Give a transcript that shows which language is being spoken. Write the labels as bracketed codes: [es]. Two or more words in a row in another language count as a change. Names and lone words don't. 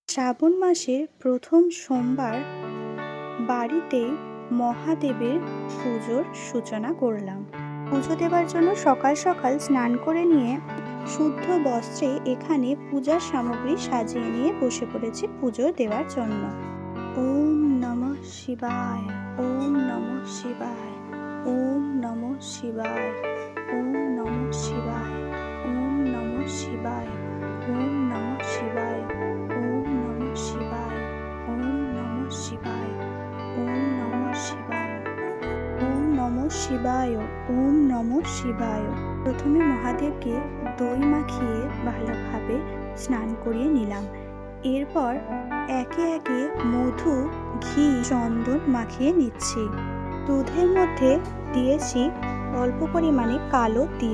[bn] শ্রাবণ মাসের প্রথম সোমবার বাড়িতেই মহাদেবের পুজোর সূচনা করলাম। পুজো দেবার জন্য সকাল সকাল স্নান করে নিয়ে শুদ্ধ বস্ত্রে এখানে পূজার সামগ্রী সাজিয়ে নিয়ে বসে পড়েছি পুজো দেওয়ার জন্য। [sa] ওম নমঃ শিবায়, ওম নমঃ শিবায়, ওম নমঃ শিবায়, ওম নমঃ শিবায়, ওম নমঃ শিবায়, ওম নমঃ শিবায়, ওম নমঃ শিবায়, ওম নমঃ শিবায়, ওম নমঃ শিবায়, ওম নমঃ শিবায়, ওম নমঃ শিবায়। [bn] প্রথমে মহাদেবকে দই মাখিয়ে ভালোভাবে স্নান করিয়ে নিলাম। এরপর একে একে মধু, ঘি, চন্দন মাখিয়ে নিচ্ছি। দুধের মধ্যে দিয়েছি অল্প পরিমাণে কালো তিল।